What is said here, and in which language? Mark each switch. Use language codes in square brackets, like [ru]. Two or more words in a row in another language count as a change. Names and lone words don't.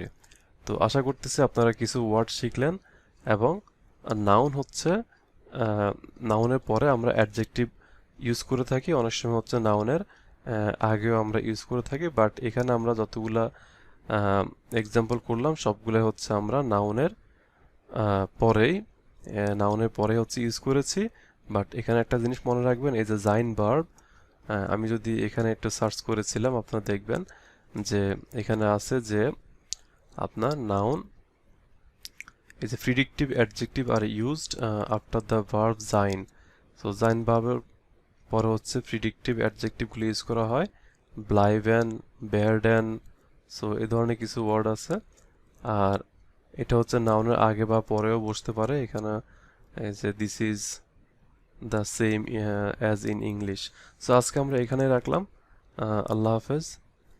[bn] তো আশা করতেছি আপনারা কিছু ওয়ার্ড শিখলেন, এবং নাউন হচ্ছে নাউনের পরে আমরা অ্যাডজেক্টিভ ইউজ করে থাকি, অনেক সময় হচ্ছে নাউনের আগেও আমরা ইউজ করে থাকি, বাট এখানে আমরা যতগুলা এক্সাম্পল করলাম সবগুলো হচ্ছে আমরা নাউনের পরে হচ্ছে ইউজ করেছি। বাট এখানে একটা জিনিস মনে রাখবেন, এই যে জাইন ভার্ব, আমি যদি এখানে একটু সার্চ করেছিলাম আপনারা দেখবেন যে এখানে আছে যে আপনার নাউন [en] is a predictive adjective are used after the verb sein, so sein [bn] ভার্বের পরে হচ্ছে প্রিডিক্টিভ অ্যাডজেক্টিভ গুলো ইউজ করা হয়, [de] bleiben, werden, [bn] সো এই ধরনের কিছু ওয়ার্ড আছে। আর এটা হচ্ছে নাউনের আগে বা পরেও বসতে পারে, এখানে এই যে [en] this is the same as in English. [bn] সো আজকে আমরা এখানে রাখলাম, আল্লাহ হাফেজ।